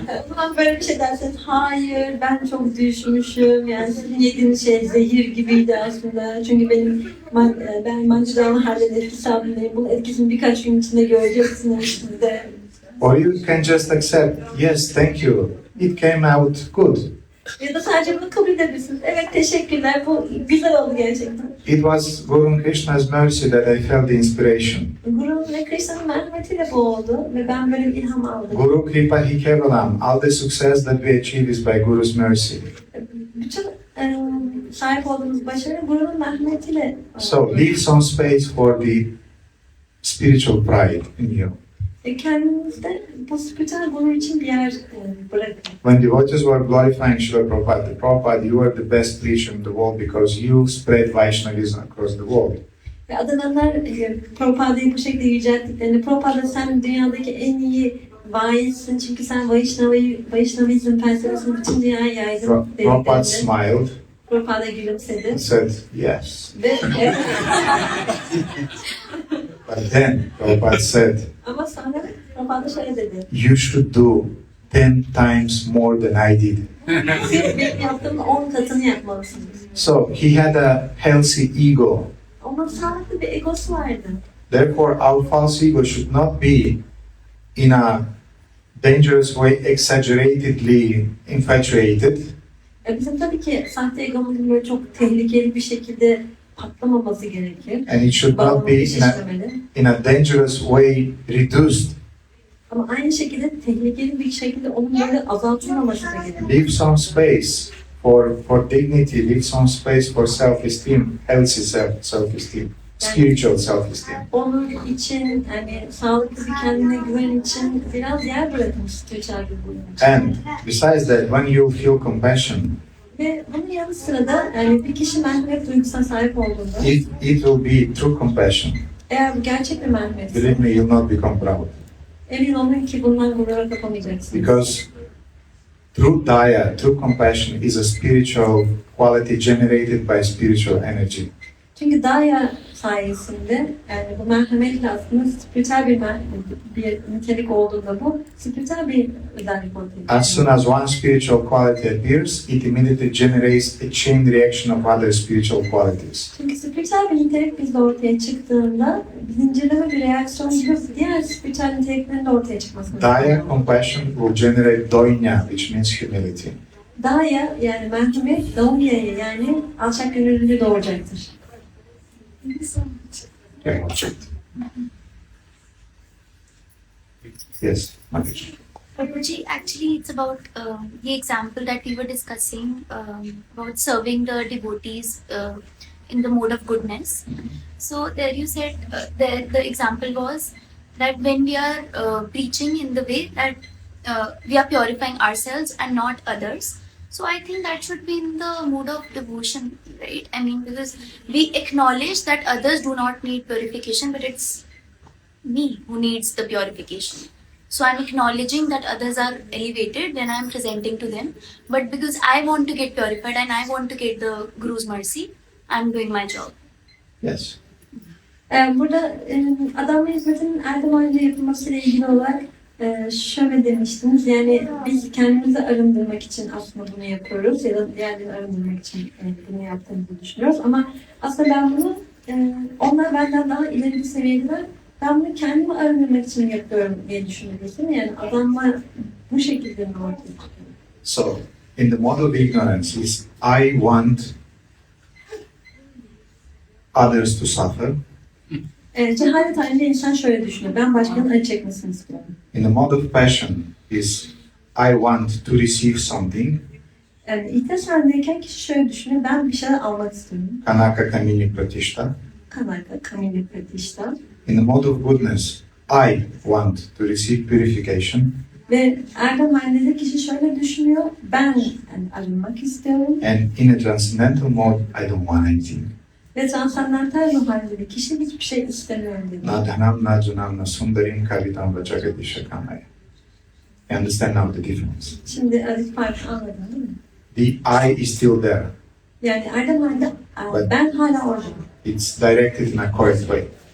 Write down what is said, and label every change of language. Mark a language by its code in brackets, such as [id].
[tr] O zaman böyle bir şey derseniz, hayır ben çok düşmüşüm, yani sizin yediğiniz şey zehir gibiydi aslında. Çünkü ben Mancıdağlı Harbi'nin etkisi altındayım. Bunun etkisini birkaç gün içinde göreceksiniz siz de. [en] Or you can just accept, yes, thank you, it came out good. [tr] Ya da sadece bunu kabul edebilirsiniz. Evet teşekkürler, bu güzel oldu gerçekten. [en] It was Guru Krishna's mercy that I felt the inspiration. [tr] Guru'nun ve Krishna'nın merhametiyle bu oldu ve ben böyle bir ilham aldım. [sa] Guru Kripa Hi Kevalam, [en] all the success that we achieve is by Guru's mercy. [tr] Bütün sahip olduğumuz başarı Guru'nun merhametiyle. [en] So leave some space for the spiritual pride in you. [tr] Kendinizde bu spiritüel gurur için bir yer bırakın. [en] When devotees were glorifying Srila Prabhupada, Prabhupada, you are the best preacher in the world because you spread Vaishnavism across the world. [tr] Ve adamlar Prabhupa'yı bu şekilde yücelttiklerini, Prabhupada sen dünyadaki en iyi vaizsin çünkü sen Vaishnavizm felsefesini bütün dünyaya yaydın [en] Prabhupada smiled [tr] Prabhupada gülümsedi. [en] and said, yes. [tr] Ve [en] But then Prabhupada said, [tr] ama sonra Prabhupada şöyle dedi. [en] you should do 10 times more than I did. [tr] Siz benim yaptığımın 10 katını yapmalısınız. [en] So he had a healthy ego. [tr] Onun sağlıklı bir egosu vardı. [en] Therefore, our false ego should not be in a dangerous way, exaggeratedly infatuated. [tr] Bizim tabii ki sahte egomuzun böyle çok tehlikeli bir şekilde patlamaması gerekir. [en] And it should not [tr] Bağlamamız [en] be [tr] şişmemeli. [en] in a dangerous way reduced. [tr] Ama aynı şekilde tehlikeli bir şekilde onun böyle azaltılmaması da gerekir. [en] Leave some space for dignity, leave some space for self-esteem, healthy self-esteem, spiritual self-esteem. [tr] Onun için, yani sağlıklı bir kendine güven için biraz yer bırakın spiritüel bir bunun için. [en] And besides that, when you feel compassion, [tr] Ve bunun yanı sıra da yani bir kişi merhamet duygusuna sahip olduğunda [en] it will be true compassion. [tr] Eğer bu gerçek bir merhametse, [en] believe me, you'll not become proud. [tr] emin olun ki bundan gurura kapamayacaksınız. [en] Because true daya, true compassion is a spiritual quality generated by spiritual energy. [tr] Çünkü Daya sayesinde yani bu merhametle aslında spiritüel bir nitelik olduğunda bu spiritüel bir özellik ortaya çıkıyor. [en] As soon as one spiritual quality appears, it immediately generates a chain reaction of other spiritual qualities. [tr] Çünkü spiritüel bir nitelik bizde ortaya çıktığında zincirleme bir reaksiyon gibi diğer spiritüel niteliklerin de ortaya çıkmasını [en] Daya [tr] sağlıyor. [en] compassion will generate doinya, which means humility. [tr] Daya yani merhamet, Daumya'yı yani alçak gönüllülüğü doğuracaktır. [en] Thank you so much. Yeah. Yes, Manoj. Babaji, actually, it's about the example that we were discussing about serving the devotees in the mode of goodness. So there you said the example was that when we are preaching in the way that we are purifying ourselves and not others. So I think that should be in the mode of devotion, right? I mean, because we acknowledge that others do not need purification, but it's me who needs the purification. So I'm acknowledging that others are elevated when I'm presenting to them. But because I want to get purified and I want to get the Guru's mercy, I'm doing my job. Yes. [tr] Burada adam ve hizmetin erdem halinde yapılmasıyla ilgili olarak şöyle demiştiniz. Yani biz kendimizi arındırmak için aslında bunu yapıyoruz ya da diğerlerini arındırmak için bunu yaptığımızı düşünüyoruz. Ama aslında ben bunu onlar benden daha ileri bir seviyedeler. Ben bunu kendimi arındırmak için yapıyorum diye düşünüyoruz değil mi? Yani adamlar bu şekilde mi ortaya çıkıyor? [en] So, in the mode of ignorance is I want others to suffer. [tr] Cehalet halinde insan şöyle düşünüyor. Ben başkanın acı çekmesini istiyorum. [en] In the mode of passion is I want to receive something. [tr] Yani ihtiyaç halindeyken kişi şöyle düşünüyor. Ben bir şeyler almak istiyorum. [sa] Kanaka kamini pratishta. Kanaka, kamini pratishta. [en] In the mode of goodness, I want to receive purification. [tr] Ve erdem halinde de kişi şöyle düşünüyor. Ben yani arınmak istiyorum. [en] And in a transcendental mode, I don't want anything. [tr] Ve transandantal ruh halinde de kişi hiçbir şey istemiyorum dedi. [sa] Na dhanam na junam na sundarim kavitam va jagadisha kamaya. [en] You understand now the difference? [tr] Şimdi aradaki farkı anladın değil mi? [en] The I is still there. [tr] Yani erdem halinde ben hala oradayım. [en] It's directed in a correct way.